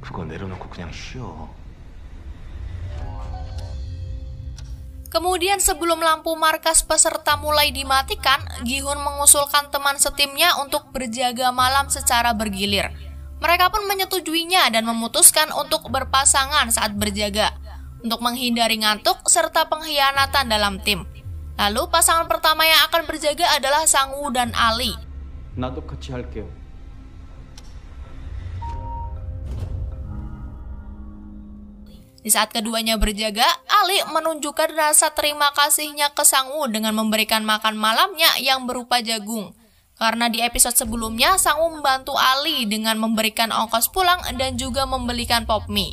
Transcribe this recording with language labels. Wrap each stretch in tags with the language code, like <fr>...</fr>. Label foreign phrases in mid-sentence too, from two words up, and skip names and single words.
<id>Kemudian sebelum lampu markas peserta mulai dimatikan, Gi-hun mengusulkan teman setimnya untuk berjaga malam secara bergilir. Mereka pun menyetujuinya dan memutuskan untuk berpasangan saat berjaga, untuk menghindari ngantuk serta pengkhianatan dalam tim. Lalu pasangan pertama yang akan berjaga adalah Sang-woo dan Ali.</id> <ko>나도 같이 할게요.</ko> <id>Di saat keduanya berjaga, Ali menunjukkan rasa terima kasihnya ke Sang-woo dengan memberikan makan malamnya yang berupa jagung. Karena di episode sebelumnya, Sang-woo membantu Ali dengan memberikan ongkos pulang dan juga membelikan pop mie.</id>